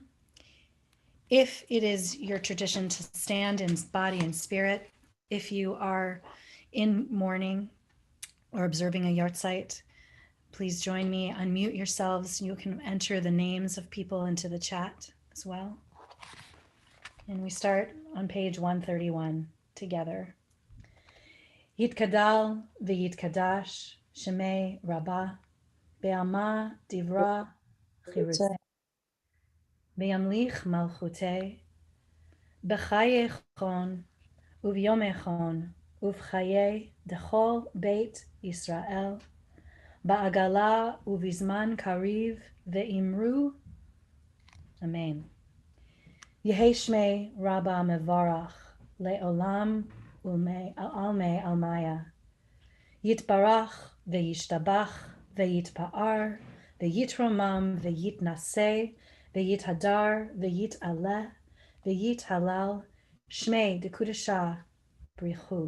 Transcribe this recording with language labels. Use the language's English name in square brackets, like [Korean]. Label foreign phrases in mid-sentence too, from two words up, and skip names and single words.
[English] If it is your tradition to stand in body and spirit, if you are in mourning or observing a yahrzeit, please join me. Unmute yourselves. You can enter the names of people into the chat as well. And we start on page 131 together. [Aramaic] יתגדל ויתקדש שמה רבא בעלמא די ברא כרעותה וימליך מלכותה בחייכון וביומיכון ובחיי דכל בית ישראל בעגלא ובזמן קריב ואמרו. Amen. יהא שמה רבא מברך לעלם ולעלמי עלמיא. יתברך וישתבח ויתפאר ויתרומם ויתנשא ויתהדר ויתעלה ויתהלל שמה דקודשא בריך הוא.